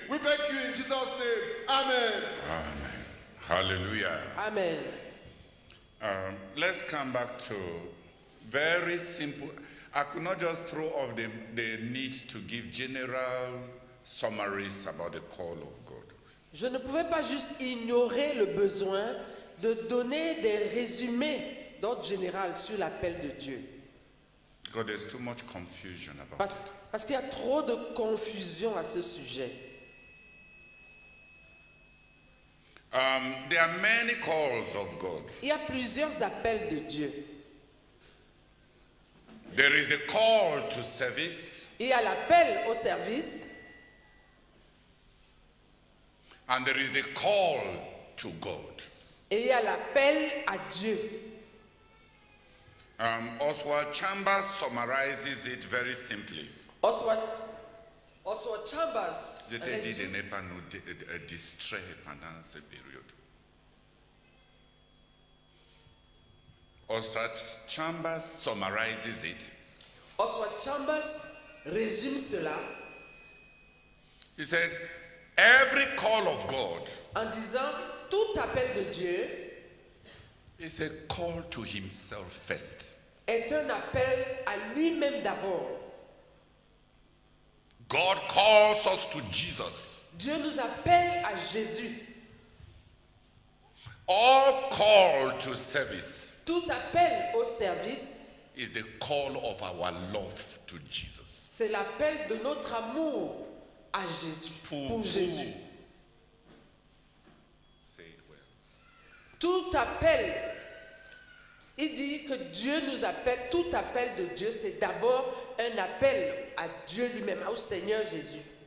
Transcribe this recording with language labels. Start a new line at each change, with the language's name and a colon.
English: We beg you in Jesus' name. Amen. Amen. Hallelujah. Amen. Let's come back to very simple. I could not just throw off the need to give general summaries about the call of God.
French: Je ne pouvais pas juste ignorer le besoin de donner des résumés d'ordre général sur l'appel de Dieu.
English: Because there's too much confusion about it.
French: Parce qu'il y a trop de confusion à ce sujet.
English: There are many calls of God.
French: Il y a plusieurs appels de Dieu.
English: There is the call to service,
French: Il y a l'appel au service
English: and there is the call to God.
French: et il y a l'appel à Dieu.
English: Oswald Chambers summarizes it very simply. Oswald Chambers
French: Je t'ai dit de résume, ne pas nous distraire pendant cette période.
English: Oswald Chambers summarizes it.
French: Oswald Chambers résume cela
English: He said, every call of God
French: en disant tout appel de Dieu
English: is a call to himself first.
French: est un appel à lui-même d'abord.
English: God calls us to Jesus.
French: Dieu nous appelle à Jésus.
English: All call to service
French: Tout appel au service,
English: is the call of our love to Jesus.
French: c'est l'appel de notre amour à Jésus, pour Jésus.
English: Say it well.
French: Tout appel, il dit que Dieu nous appelle, tout appel de Dieu, c'est d'abord un appel à Dieu lui-même, au Seigneur Jésus.